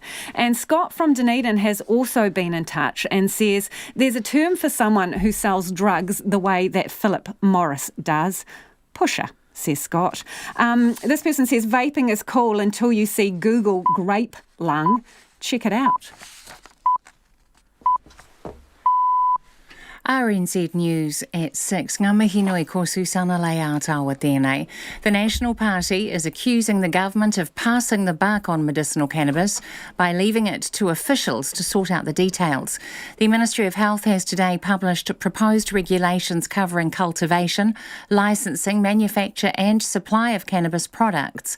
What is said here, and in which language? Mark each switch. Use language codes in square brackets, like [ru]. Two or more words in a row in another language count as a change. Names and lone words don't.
[en] And Scott from Dunedin has also been in touch and says there's a term for someone who sells drugs the way that Philip Morris does. Pusher, says Scott. This person says vaping is cool until you see Google grape lung. Check it out. RNZ News at 6. [mi] Ngā mihi nui ko Susana Leātawa tēnei. [en] The National Party is accusing the government of passing the buck on medicinal cannabis by leaving it to officials to sort out the details. The Ministry of Health has today published proposed regulations covering cultivation, licensing, manufacture and supply of cannabis products.